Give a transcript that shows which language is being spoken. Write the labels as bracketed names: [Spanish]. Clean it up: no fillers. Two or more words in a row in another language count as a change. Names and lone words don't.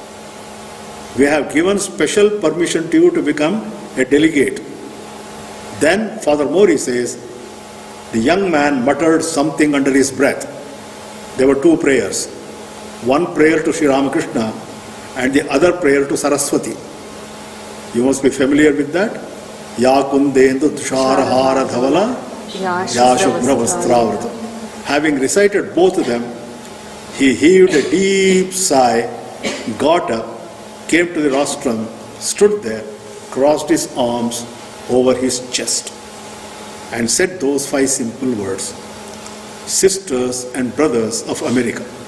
[English] We have given special permission to you to become a delegate. Then Father Mori says, the young man muttered something under his breath. There were two prayers. One prayer to Sri Ramakrishna and the other prayer to Saraswati. You must be familiar with that. [Sanskrit] या कुन्देन्दु तुषारहार धवला, या शुभ्र वस्त्रावृता. [English] Having recited both of them, he heaved a deep sigh, got up, came to the rostrum, stood there, crossed his arms over his chest, and said those 5 simple words: Sisters and brothers of America.